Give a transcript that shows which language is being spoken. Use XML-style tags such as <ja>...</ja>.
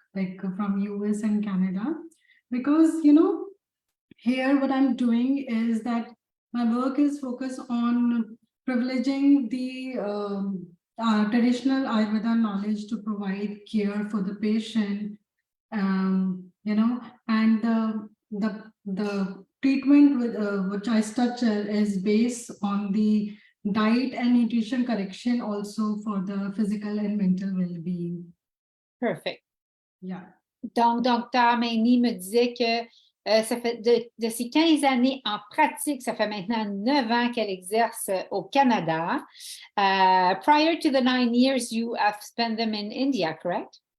<en>like from US and Canada, because, you know, here what I'm doing is that my work is focused on privileging the traditional Ayurveda knowledge to provide care for the patient, you know, and the treatment with which I structure is based on the diet and nutrition correction also for the physical and mental well-being. Perfect. Yeah.</en> <fr>Donc, Dr Maini me disait que ça fait de ces 15 années en pratique, ça fait maintenant 9 ans qu'elle exerce au Canada.</fr> <en>Prior to the 9 years, you have spent them in India, correct?</en>